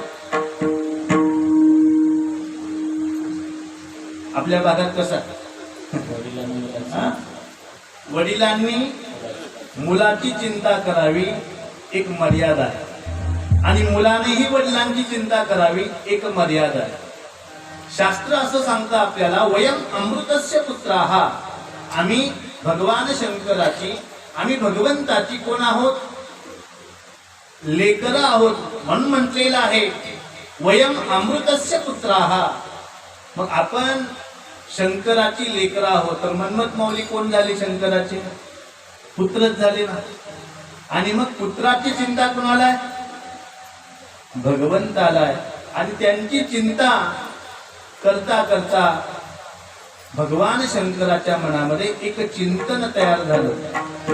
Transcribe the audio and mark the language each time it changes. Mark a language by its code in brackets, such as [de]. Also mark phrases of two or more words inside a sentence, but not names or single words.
[mr] आपल्या भागात कसा हा? वडिलांनी मुलाची चिंता करावी, एक मर्यादा आहे. आणि मुलानेही वडिलांची चिंता करावी, एक मर्यादा आहे. शास्त्र असं सांगतं आपल्याला, [sa] वयम अमृतस्य पुत्राः, [mr] आम्ही भगवान शंकराची, आम्ही भगवंताची कोण आहोत? लेकर आहोत. म्हणून म्हटलेलं आहे [sa] वयम अमृतस्य पुत्राः. [mr] मग आपण शंकराची लेकर आहोत, तर मन्मथ माऊली कोण झाले? शंकराचे पुत्रच झाले ना. आणि मग पुत्राची चिंता कोणाला आहे? भगवंताला आहे. आणि त्यांची चिंता करता करता भगवान शंकराच्या मनामध्ये एक चिंतन तयार झालं.